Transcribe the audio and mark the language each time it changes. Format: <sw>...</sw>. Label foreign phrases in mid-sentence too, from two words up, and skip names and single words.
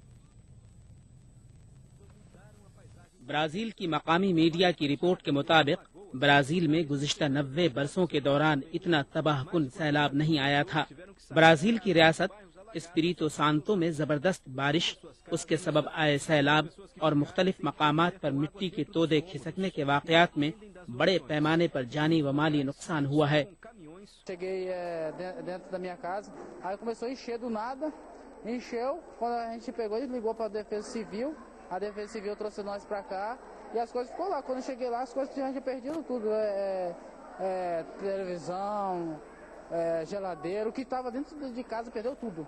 <ur>برازیل کی مقامی میڈیا کی رپورٹ کے مطابق برازیل میں گزشتہ 90 برسوں کے دوران اتنا تباہ کن سیلاب نہیں آیا تھا. برازیل کی ریاست ایسپیریتو سانتو میں زبردست بارش، اس کے سبب آئے سیلاب اور مختلف مقامات پر مٹی کے تودے کھسکنے کے واقعات میں بڑے پیمانے پر جانی و مالی نقصان ہوا ہے.</ur> <pt>Cheguei dentro da minha casa, aí começou a encher do nada, encheu, quando a gente pegou e ligou para a Defesa Civil, a Defesa Civil trouxe nós para cá e as coisas ficou lá. Quando eu cheguei lá, as coisas tinham perdido tudo, televisão, geladeira, o que estava dentro de casa perdeu tudo.</pt>